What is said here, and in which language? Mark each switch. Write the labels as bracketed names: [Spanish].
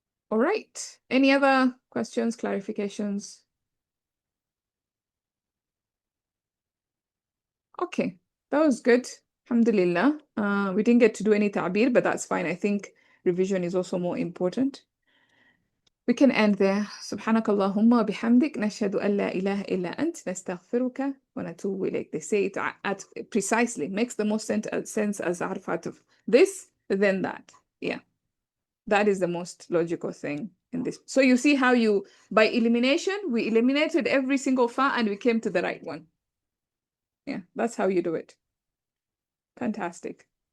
[English] All right. Any other questions, clarifications? Okay, that was good. Alhamdulillah. We didn't get to do any ta'bir, but that's fine. I think revision is also more important. We can end there. [Arabic] سبحانك اللهم وبحمدك نشهد أن لا إله إلا أنت نستغفرك ونتوب إليك. [English] They say it at precisely makes the most sense as عرف عطف. This, then that. Yeah, that is the most logical thing in this. So you see how by elimination, we eliminated every single fa and we came to the right one. Yeah, that's how you do it. Fantastic.